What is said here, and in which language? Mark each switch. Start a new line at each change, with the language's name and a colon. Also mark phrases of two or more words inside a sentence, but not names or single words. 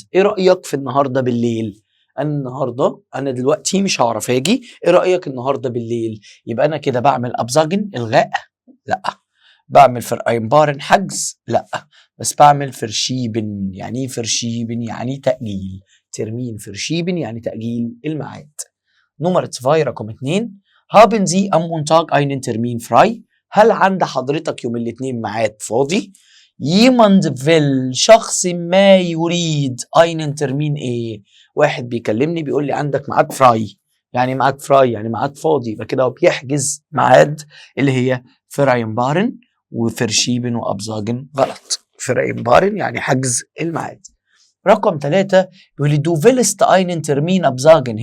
Arabic: إيه رأيك في النهاردة بالليل؟ أنا دلوقتي مش هعرف أجي، إيه رأيك النهاردة بالليل؟ يبقى أنا كده بعمل أبزاجن إلغاء؟ لأ. بعمل فرقاينبارن حجز؟ لا. بس بعمل فرشيبن. يعني ايه فرشيبن؟ يعني تأجيل.
German: Termin verschieben
Arabic: يعني تأجيل الميعاد. نمرة 2 رقم 2،
German: haben Sie am Montag einen Termin frei؟
Arabic: هل عند حضرتك يوم الاثنين ميعاد فاضي؟
German: jemand will،
Arabic: شخص ما يريد،
German: einen Termin ايه؟
Arabic: واحد بيكلمني بيقول لي عندك ميعاد فراي. يعني ميعاد فراي يعني ميعاد فاضي، يبقى كده هو بيحجز ميعاد اللي هي فرعينبارن وفرشيبن وابزاجن. غلط. فرعينبارن يعني حجز الميعاد. رقم 3 بيقول لي
German: du willst einen Termin absagen.